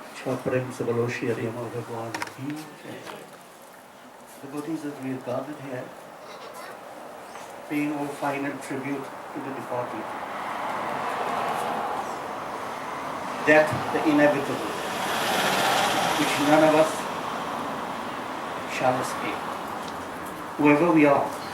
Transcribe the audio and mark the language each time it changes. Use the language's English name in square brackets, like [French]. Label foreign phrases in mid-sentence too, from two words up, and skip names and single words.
[Hindi] प्रेम से बोलो श्री हरि अमर भगवान की जय। [English] The devotees that we are gathered here, paying our final tribute to the departed. Death, the inevitable, which none of us shall escape, whoever we are.